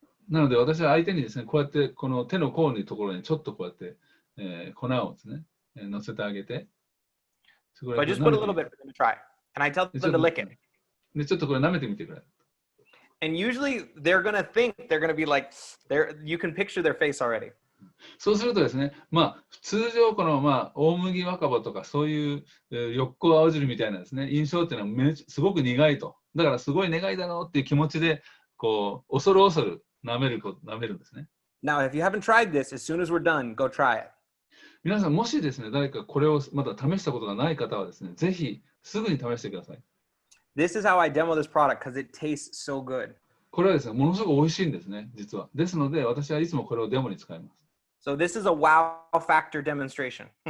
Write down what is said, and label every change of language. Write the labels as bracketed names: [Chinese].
[Japanese] なので私は相手にですね、こうやってこの手の甲のところにちょっとこうやって、粉をですね、乗せてあげて。 [English] So I just put a little bit for them to try. And I tell them to lick it. [Japanese] で、ちょっとこれ舐めてみてくれ。 [English] And usually they're going to think they're going to be like, you can picture their face already. [Japanese] そうするとですね、通常この大麦若葉とかそういう緑黄青汁みたいなですね、印象っていうのはすごく苦いと。だからすごい苦いだろうっていう気持ちで、こう、恐る恐る舐めるんですね。 [English] Now, if you haven't tried this, as soon as we're done, go try it. [Japanese] 皆さん、もしですね、誰かこれをまだ試したことがない方はですね、ぜひすぐに試してください。 [English] This is how I demo this product because it tastes so good. [Japanese] これはですね、ものすごく美味しいんですね、実は。ですので、私はいつもこれをデモに使います。 [English] So this is a wow factor demonstration.